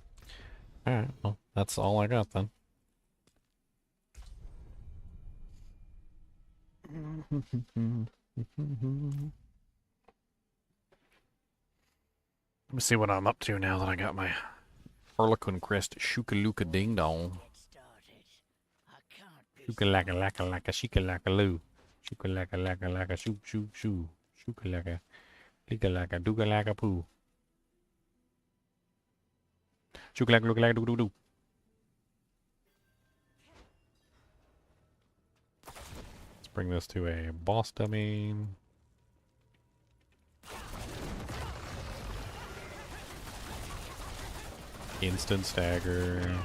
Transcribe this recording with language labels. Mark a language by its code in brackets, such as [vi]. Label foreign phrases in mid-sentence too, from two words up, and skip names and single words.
[en] Alright, well, that's all I got then. Let me see what I'm up to now that I got my Harlequin Crest Shookalooka Ding Dong. Shookalaka laka laka shikalaka loo. Shookalaka laka laka shoo shoo shoo. Shookalaka. Likalaka dookalaka poo. Shookalaka lookalaka doo doo doo. Let's bring this to a boss dummy. Instant stagger.